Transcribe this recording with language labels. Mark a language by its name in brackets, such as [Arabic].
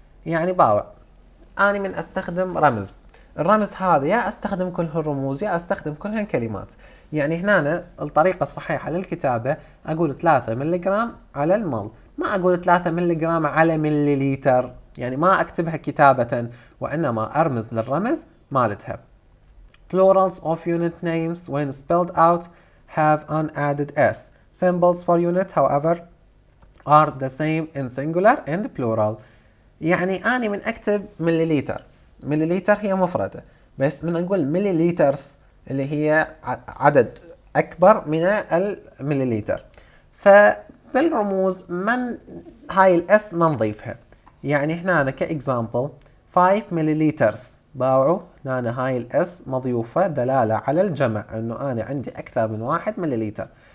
[Arabic] يعني باوع اني من استخدم رمز، الرمز هذا يا استخدم كل هالرموز يا استخدم كل هالكلمات. يعني هنا الطريقة الصحيحة للكتابة اقول 3 ملغرام على المل، ما اقول 3 ملغرام على مليليتر، يعني ما اكتبها كتابة وانما ارمز للرمز مالتها. [English] Plurals of unit names when spelled out have an added s. Symbols for unit however are the same in singular and plural. [Arabic] يعني أنا من أكتب مليليتر، مليليتر هي مفردة، بس من نقول مليليترز اللي هي عدد أكبر من المليليتر. بالرموز من هاي الاس ما نضيفها. يعني هنا كاكزامبل 5 مليليتر باعوا، هنا هاي الاس مضيوفة دلالة على الجمع، انه انا عندي اكثر من 1 مليليتر.